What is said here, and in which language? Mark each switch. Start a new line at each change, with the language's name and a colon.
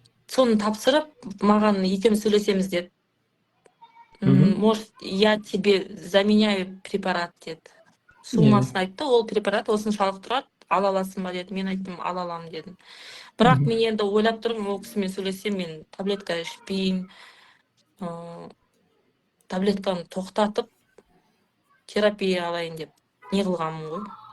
Kazakh: Соны тапсырып, маған екеуміз сөйлесеміз деді.
Russian: Может, я тебе заменяю препарат
Kazakh: деді. Суммасын айтты, ол препарат осыншалық тұрады, ала аласың ба деді. Мен айттым, ала аламын дедім. Бірақ мен енді ойлап тұрмын, ол кісімен сөйлесем, мен таблетка ішпеймін, таблетканы тоқтатып терапия алайын деп не қылғанмын ғой.